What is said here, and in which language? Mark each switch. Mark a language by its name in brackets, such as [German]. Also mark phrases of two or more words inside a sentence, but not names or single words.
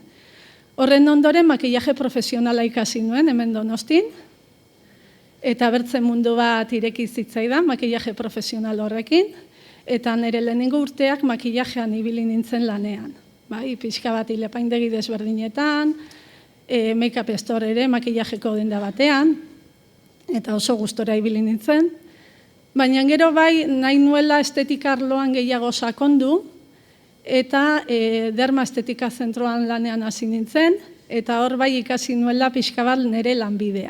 [Basque] Horren ondoren makillaje profesionala ikasi nuen, hemen Donostin, eta bertzen mundu bat ireki zitzaidan makillaje profesional horrekin, eta nire lehenengo urteak makillajean ibili nintzen lanean. Pixka bat ileapaindegi desberdinetan, [English] make-up store [Basque] ere makillajeko denda batean, eta oso gustora ibili nintzen, baina gero bai nahi nuela estetika arloan gehiago sakondu, eta derma estetika zentroan lanean hasi nintzen, eta hor bai ikasi nuela pixka bat nire lanbidea.